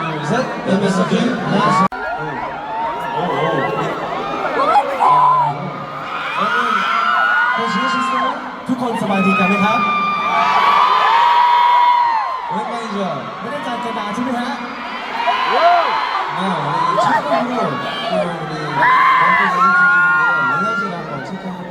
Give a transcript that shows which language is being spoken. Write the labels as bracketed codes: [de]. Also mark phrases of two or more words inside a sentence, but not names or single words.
[ko] 셋. MSG 하나. [th] ทุกคนสบายดีกันไหมครับ [ko] 오랜만이죠. [th] ไม่ได้จัดกันนานใช่ไหมฮะ [ko] 네, 우리 처음으로 또 우리 멤버 에이티인데요. 에너지를 한번 체크해볼까요?